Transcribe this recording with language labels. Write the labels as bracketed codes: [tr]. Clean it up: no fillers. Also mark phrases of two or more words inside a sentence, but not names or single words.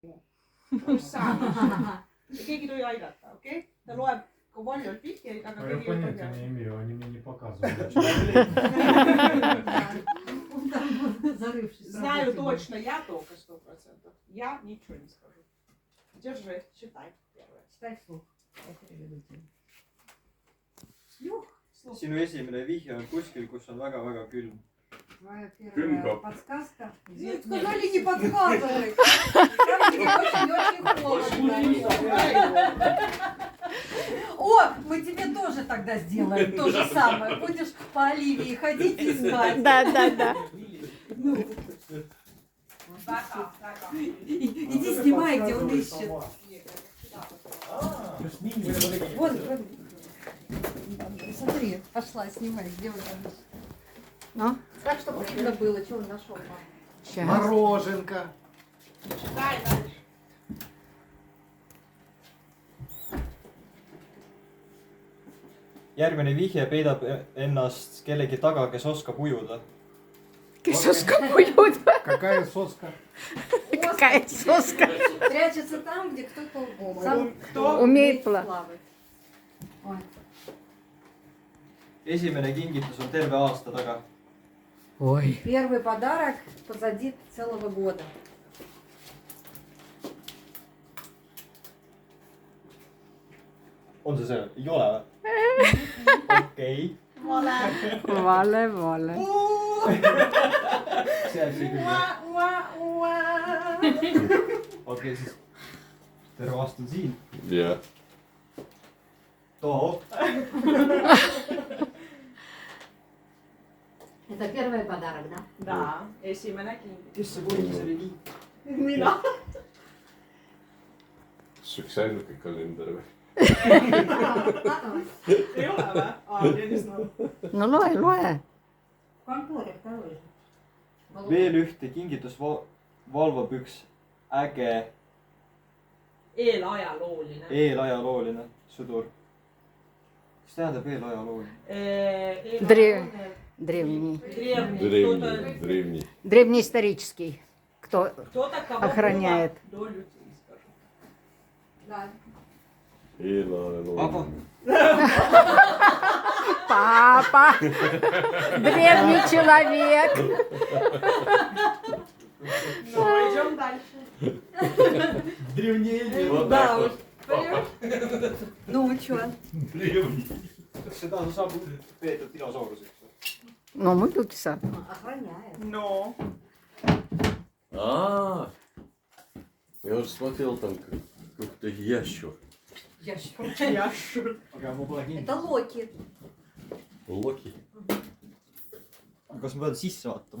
[et] Just saa. Ja keegi tohi aidata, okei? Ta loeb ka valjalt vihjeid, aga keegi ei [ru] понятия не имею, они мне не показывают. Знаю точно, я только 100%. Я ничего не скажу. Держи, считай. Первое. Читай вслух. [et] Sinu esimene vihje on kuskil, kus on väga-väga külm. [ru] Твоя первая Крымка. подсказка. Нет, сказали не подсказывай. Там тебе очень холодно. О, мы тебе тоже тогда сделаем то же самое. Будешь по Оливии ходить и звать. Да. Иди снимай, где он ищет. Вот. Смотри, пошла, снимай, где он там ищет. Ну, Так, чтобы видно было, что он нашел. сейчас. Мороженка. Читай дальше. [et] Järgmine vihje peidab ennast kellegi taga, kes oskab ujuda. Kes oskab ujuda? [ru] Какая соска? Какая соска? Прячется там, где кто-то сам Кто Умеет плавать. плавать. Ой. [et] Esimene kingitus on terve aasta taga. [ru] Ой. Первый подарок позади целого года. [et] On see see? Ei ole või? Okei. Vale. See küll. Okei, siis terve aasta on siin. Jah. Too. [ru] Это первый подарок, да? Da, [et] esimene kingitus. Kes see poiss oli nii? Mina. Kas üks ainuke kalender või? Ei ole või? Tõnis noh. No loe. [ru] Конторе второй. [et] Veel ühte kingitus valvab üks äge Eelajalooline. eelajalooline sõdur. Mis tähendab eelajalooline? [ru] Древний. Древний. Древнеисторический. Кто? Кто-то, кого Охраняет. До людей, скажу. Да. Papa. Папа. Древний человек. Ну, идем дальше. Древнее. Да, уж. Ну, что? [et] Seda saab peetud dinosauruseks. Ну, muidugi saab. [ru] Охраняет. [et] No. [ru] Я уже смотрел там какой-то ящер. Ящер. [et] Aga ma pole kindel. [ru] Это Локи. Локи. [et] Kas ma pean sisse vaatama?